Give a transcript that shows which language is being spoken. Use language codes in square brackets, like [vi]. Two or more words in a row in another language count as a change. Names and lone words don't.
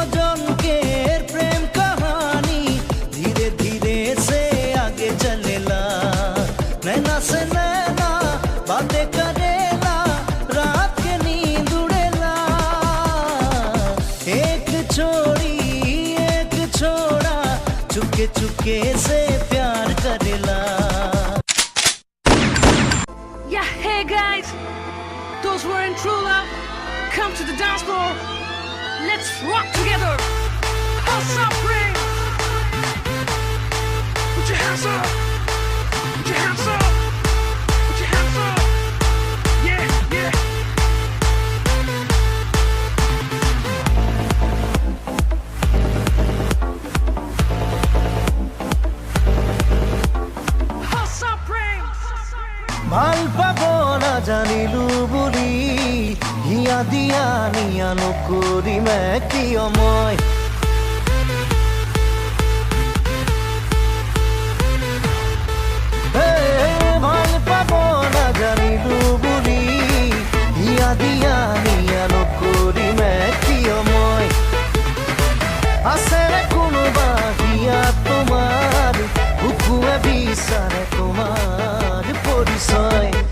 [bho] जन के प्रेम कहानी धीरे धीरे से आगे चलेला नैना से नैना बातें करेला रात के नींद उड़ेला एक छोरा चुपके चुपके से प्यार करेला [en] Yeah, hey guys, those who are in true love, come to the dance floor. Let's rock together. What's up, ring? Put your hands up. Put your hands up. Put your hands up. Yeah, yeah. What's up, ring? [as] ভাল পাব না জানিলো বুলি হিয়া দিয়া নিয়া নকৰিমে কিয় মই ভাল পাব না জানিলো বুলি হিয়া দিয়া নিয়া নকৰিমে কিয় মই আছেৰে কোনোবা হিয়া তোমাৰ বুকুৱে বিচাৰে তোমাৰ পৰিচয়